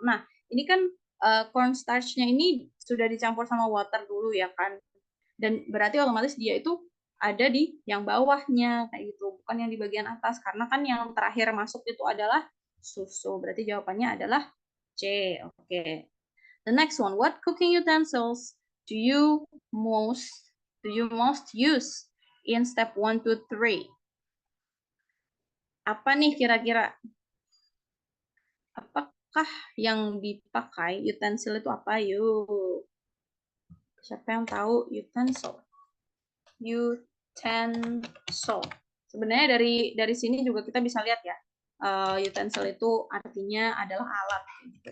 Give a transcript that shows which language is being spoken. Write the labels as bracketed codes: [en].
[id] Nah, ini kan cornstarch-nya ini sudah dicampur sama water dulu ya kan, dan berarti otomatis dia itu ada di yang bawahnya kayak gitu, bukan yang di bagian atas, karena kan yang terakhir masuk itu adalah susu. Berarti jawabannya adalah C. Oke. [en] The next one, what cooking utensils do you most use in step 1 to 3? [id] Apa nih kira-kira? Apakah yang dipakai utensil itu apa? Yuk. Siapa yang tahu utensil? Utensil. Sebenarnya dari sini juga kita bisa lihat ya. Utensil itu artinya adalah alat, gitu.